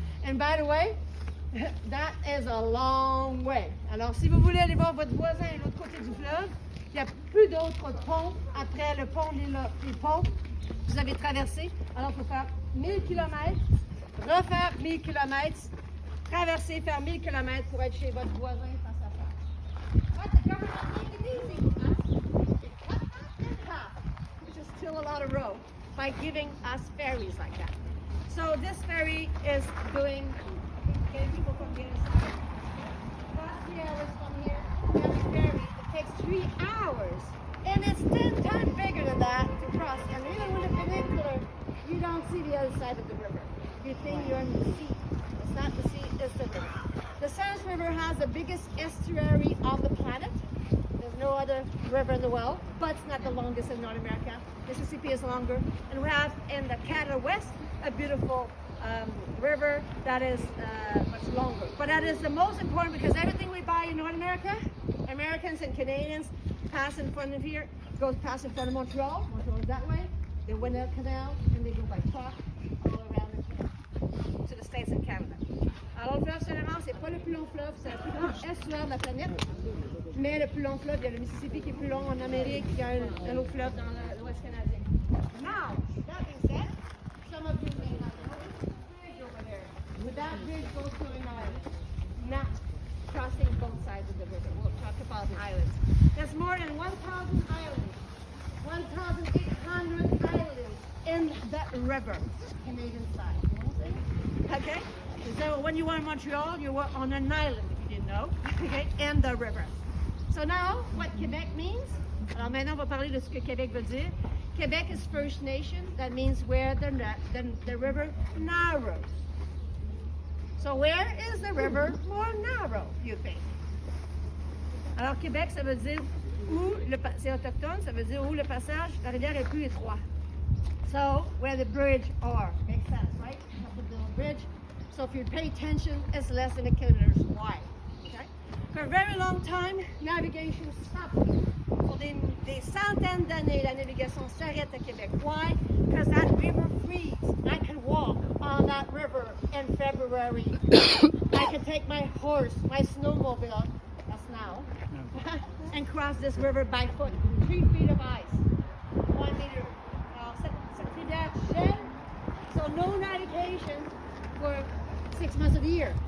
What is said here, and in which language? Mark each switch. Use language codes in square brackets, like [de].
[en] And by the way, that is a long way. [fr] Alors, si vous voulez aller voir votre voisin de l'autre côté du fleuve, il n'y a plus d'autres ponts après le pont des ponts que vous avez traversé. Alors, il faut faire 1000 km, refaire 1000 km, traverser, faire 1000 km pour être chez votre voisin face à face. [en] But the government made it easy for us. It cut that in half, which is still a lot of road, by giving us ferries like that. So this ferry is getting people from the other side. Last 3 hours from here, we have a ferry that takes 3 hours. And it's 10 times bigger than that to cross. And even with a funicular, you don't see the other side of the river. You think you're in the sea. It's not the sea, it's the river. The Sans River has the biggest estuary on the planet. There's no other river in the world, but it's not the longest in North America. Mississippi is longer. And we have in the Canada West a beautiful river that is much longer. But that is the most important because everything we buy in North America, Americans and Canadians, pass in front of here, goes past in front of Montreal. Montreal is that way. They win the canal and they go by truck all around the canal to the States and Canada. [fr] Alors le fleuve Saint-Laurent, c'est pas le plus long fleuve, c'est le plus grand estuaire de la planète. Mais le plus long fleuve, il y a le Mississippi qui est plus long en Amérique, il y a un autre fleuve dans l'Ouest canadien. [en] Now, that being said, some of you may not know this bridge over there. But that bridge goes to an island, not crossing both sides of the river. We'll talk about islands. There's more than 1,000 islands, 1,800 islands in that river, Canadian side. Okay? So when you are in Montreal, you are on an island, if you didn't know, okay, and the river. So now, what Quebec means? [fr] Alors maintenant, on va parler de ce que Québec veut dire. [en] Quebec is First Nation. That means where the river narrows. So where is the river more narrow, you think? [fr] Alors Québec, ça veut dire où c'est autochtone, ça veut dire où le passage, la rivière est plus étroit. [en] So where the bridge are, makes sense, right? You have to build a bridge. So if you pay attention, it's less than a kilometer wide. Okay? For a very long time, navigation stopped. For [fr] des centaines d'années, la navigation s'arrête à Québec. [en] Why? Because that river frees. I can walk on that river in February. I can take my horse, my snowmobile, that's now, and cross this river by foot. 3 feet of ice, 1 meter. [fr] Cette rivière gèle, [en] so no navigation for 6 months of the year.